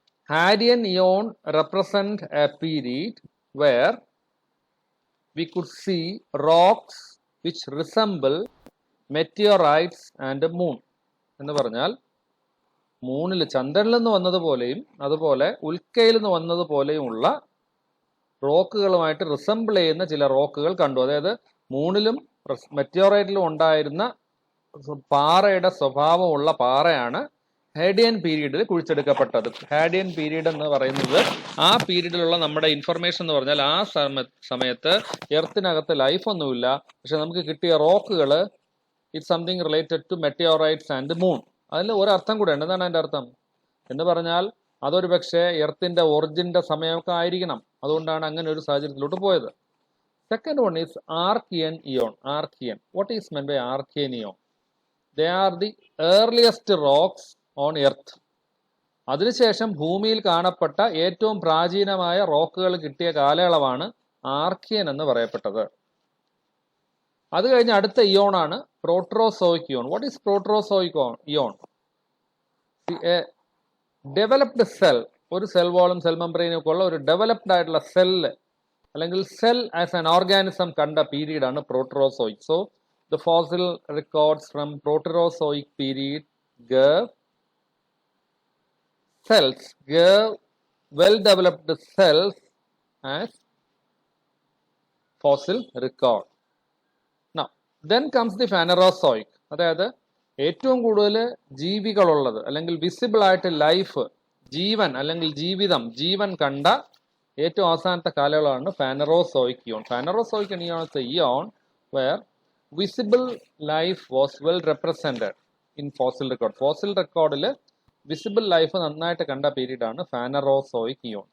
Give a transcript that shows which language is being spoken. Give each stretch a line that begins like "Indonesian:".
English: Hadean eon represent a period where we could see rocks which resemble meteorites and the moon.
Malayalam: എന്ന് പറഞ്ഞാൽ മൂണിൽ ചന്ദ്രനിൽ നിന്ന് വന്നതുപോലെയും അതുപോലെ ഉൽക്കയിൽ നിന്ന് വന്നതുപോലെയുമുള്ള റോക്കുകളുമായിട്ട് റിസംബിൾ ചെയ്യുന്ന ചില റോക്കുകൾ കണ്ടു. അതായത് മൂണിലും മെറ്റിയോറൈറ്റിലും ഉണ്ടായിരുന്ന പാറയുടെ സ്വഭാവമുള്ള പാറയാണ് ഹാഡിയൻ പീരീഡിൽ കുഴിച്ചെടുക്കപ്പെട്ടത്. ഹാഡിയൻ പീരീഡ് എന്ന് പറയുന്നത് ആ പീരീഡിലുള്ള നമ്മുടെ ഇൻഫർമേഷൻ എന്ന് പറഞ്ഞാൽ ആ സമയത്ത് എർത്തിനകത്ത് ലൈഫ് ഒന്നുമില്ല, പക്ഷെ നമുക്ക് കിട്ടിയ റോക്കുകൾ
English: It's something related to meteorites and moon.
Malayalam: അതിൽ ഒരർത്ഥം കൂടെ ഉണ്ട്. എന്താണ് അതിൻ്റെ അർത്ഥം എന്ന് പറഞ്ഞാൽ അതൊരു പക്ഷേ എർത്തിന്റെ ഒറിജിന്റെ സമയമൊക്കെ ആയിരിക്കണം. അതുകൊണ്ടാണ് അങ്ങനെ ഒരു സാഹചര്യത്തിലോട്ട് പോയത്.
English: Second one is Archean eon. Archean. What is meant by Archean eon? They are the earliest rocks on earth.
Malayalam: അതിനുശേഷം ഭൂമിയിൽ കാണപ്പെട്ട ഏറ്റവും പ്രാചീനമായ റോക്കുകൾ കിട്ടിയ കാലയളവാണ് ആർക്കിയൻ എന്ന് പറയപ്പെട്ടത്. അത് കഴിഞ്ഞ് അടുത്ത ഇയോൺ ആണ് പ്രോട്രോസോയിക് Eon.
English: What is proterozoic eon?
Malayalam: Developed cell, ഒരു സെൽ വാളും സെൽ മെംബ്രെയിനും ഒക്കെ ഉള്ള ഒരു ഡെവലപ്ഡ് ആയിട്ടുള്ള സെല്ല് അല്ലെങ്കിൽ സെൽ ആസ് ആൻ ഓർഗാനിസം കണ്ട പീരീഡ് ആണ് പ്രോട്ടറോസോയിക്.
English: So the fossil records from proterozoic period gave cells, gave well developed cells as fossil record. Now then comes the phanerozoic.
Malayalam: അതായത് ഏറ്റവും കൂടുതൽ ജീവികളുള്ളത് അല്ലെങ്കിൽ വിസിബിൾ ആയിട്ട് ലൈഫ്, ജീവൻ അല്ലെങ്കിൽ ജീവൻ കണ്ട ഏറ്റവും അവസാനത്തെ കാലയളവാണ് ഫാനറോസോയിക് Eon.
English: Phanerozoic eon is a eon where visible life was well represented in fossil record.
Malayalam: Fossil recordൽ visible life നന്നായിട്ട് കണ്ട പീരീഡ് ആണ് ഫാനറോസോയിക് ഇയോൺ.